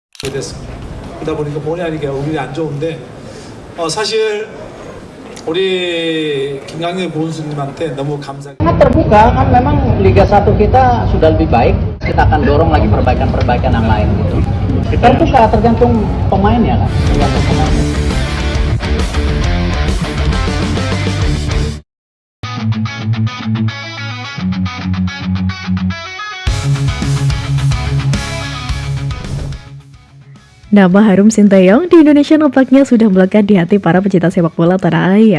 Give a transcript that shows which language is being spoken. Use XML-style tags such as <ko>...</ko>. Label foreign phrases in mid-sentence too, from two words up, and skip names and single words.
<ko>됐어. 그러다 보니까 본의 아니게 얼굴이 안 좋은데 사실 우리 김강일 고은수님한테 너무 감사.</ko> <id>Sangat terbuka kan, memang Liga 1 kita sudah lebih baik, kita akan dorong lagi perbaikan-perbaikan yang lain gitu. Terbuka tergantung pemainnya kan, tergantung pemain. Nama harum Sinteyong di Indonesia nampaknya sudah melekat di hati para pecinta sepak bola tanah air.</id>